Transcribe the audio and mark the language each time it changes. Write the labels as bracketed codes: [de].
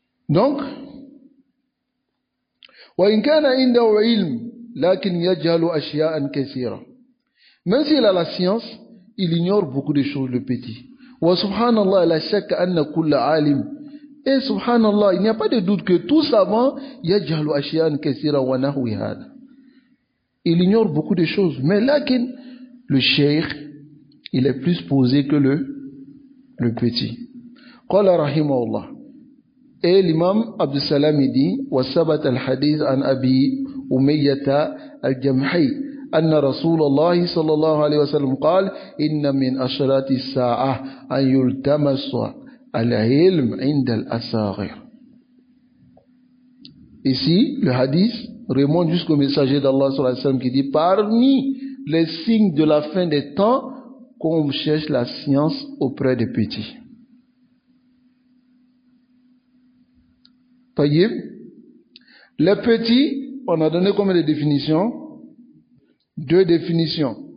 [ar] Donc, وإن كان عنده علم لكن يجهل أشياء كثيرة. [fr] Même s'il a la science, il ignore beaucoup de choses, le petit. [ar] وسبحان الله لا شك أن كل عالم. [fr] Et subhanallah, il n'y a pas de doute que tout savant [ar] يجهل أشياء كثيرة ونحو هذا. [fr] Il ignore beaucoup de choses, mais [ar] lakin [fr] le cheikh, il est plus posé que le petit. [ar] قال رحمه الله. [fr] Et l'imam Abdus Salam dit [ar] وثبت الحديث عن أبي أمية الجمحي أن رسول الله صلى الله عليه وسلم قال إن من أشراط الساعة أن يلتمس العلم عند الأصاغر. [fr] Ici, le hadith remonte jusqu'au messager d'Allah sallallahu alayhi wa sallam qui dit parmi les signes de la fin des temps qu'on cherche la science auprès des petits. Les petits, on a donné combien de définitions? 2 définitions.